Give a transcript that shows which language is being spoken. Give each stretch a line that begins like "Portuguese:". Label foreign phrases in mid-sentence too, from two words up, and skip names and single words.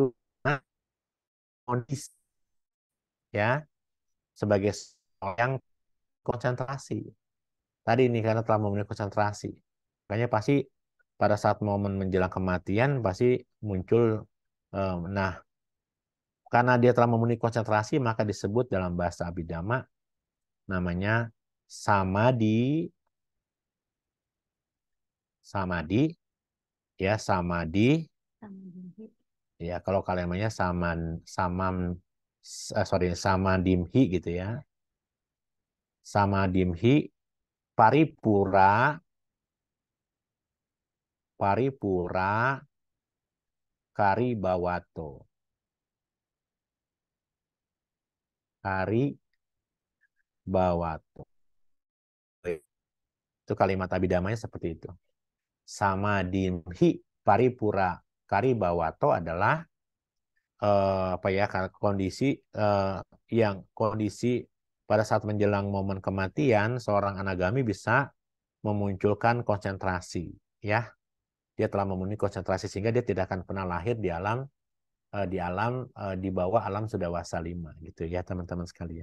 Indonesian: Nah, kondisi ya, sebagai seorang yang konsentrasi. Tadi ini karena telah memenuhi konsentrasi. Makanya pasti pada saat momen menjelang kematian pasti muncul. Nah, karena dia telah memenuhi konsentrasi, maka disebut dalam bahasa Abhidhamma namanya samadhi, samadhi, ya samadhi, ya kalau kalian namanya samadimhi gitu ya,
Pali: samadimhi paripura, paripura karibawato, karibawato.
Indonesian: Itu kalimat abhidhamanya seperti itu.
Pali: Samadimhi paripura karibawato
Indonesian: adalah apa ya, kondisi kondisi pada saat menjelang momen kematian seorang anagami bisa memunculkan konsentrasi, ya, dia telah memenuhi konsentrasi sehingga dia tidak akan pernah lahir di bawah alam sudawasa 5, gitu ya teman-teman sekalian.